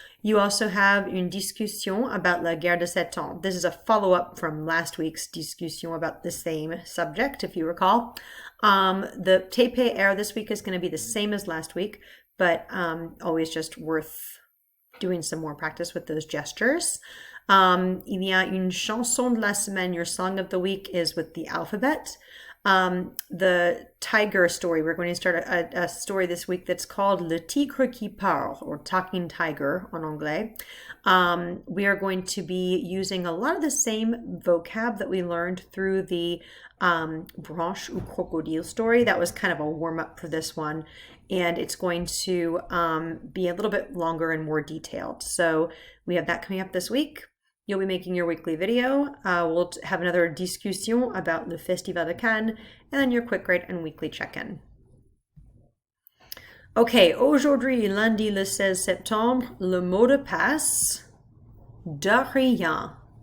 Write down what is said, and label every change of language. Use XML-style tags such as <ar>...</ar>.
<en>You also have</en> <fr>une discussion</fr> <en>about</en> <fr>la guerre de 7 ans.</fr> <en>This is a follow-up from last week's discussion about the same subject, if you recall. The TPR this week is going to be the same as last week, but always just worth doing some more practice with those gestures.</en> <fr>Il y a une chanson de la semaine.</fr> <en>Your song of the week is with the alphabet. The tiger story, we're going to start a story this week that's called Le Tigre qui parle, or Talking Tiger</en> <fr>en anglais.</fr> <en>We are going to be using a lot of the same vocab that we learned through the Branche ou Crocodile story. That was kind of a warm-up for this one, and it's going to be a little bit longer and more detailed. So we have that coming up this week. You'll be making your weekly video. We'll have another discussion about le Festival de Cannes, and then your quick grade and weekly check-in.</en> <fr>Okay, aujourd'hui, lundi le 16 septembre, le mot de passe, de rien.</fr>